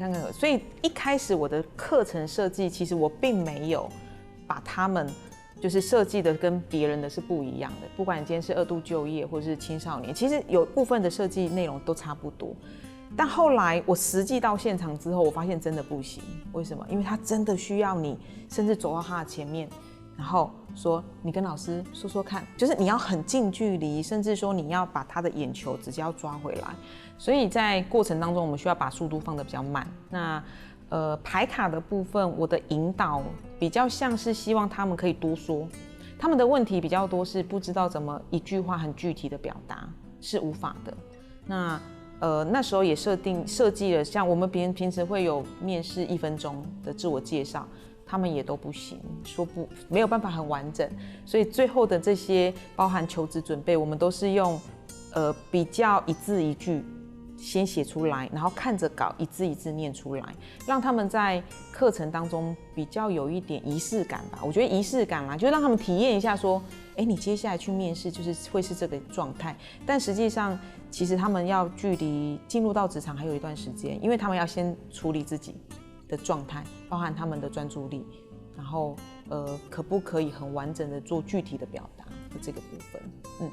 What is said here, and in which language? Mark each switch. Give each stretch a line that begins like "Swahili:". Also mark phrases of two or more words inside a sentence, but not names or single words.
Chinese: 所以一開始我的課程設計，其實我並沒有把他們就是設計的跟別人的是不一樣的。不管你今天是2度就業或是青少年，其實有部分的設計內容都差不多。但後來我實際到現場之後，我發現真的不行。為什麼？因為他真的需要你，甚至走到他的前面，然後說你跟老師說說看，就是你要很近距離，甚至說你要把他的眼球直接要抓回來。所以在過程當中，我們需要把速度放得比較慢。那牌卡的部分，我的引導比較像是希望他們可以多說，他們的問題比較多是不知道怎麼一句話很具體的表達，是無法的。那時候也設計了，像我們平時會有面試1分鐘的自我介紹。他們也都不行，說沒有辦法很完整，所以最後的這些包含求職準備，我們都是用比較一字一句先寫出來，然後看着稿一字一字念出來，讓他們在課程當中比較有一點儀式感吧。我覺得儀式感啦，就讓他們體驗一下說，你接下來去面試就是會是這個狀態，但實際上其實他們要距離進入到職場還有一段時間，因為他們要先處理自己的狀態，包含他們的專注力，然後可不可以很完整的做具體的表達的這個部分。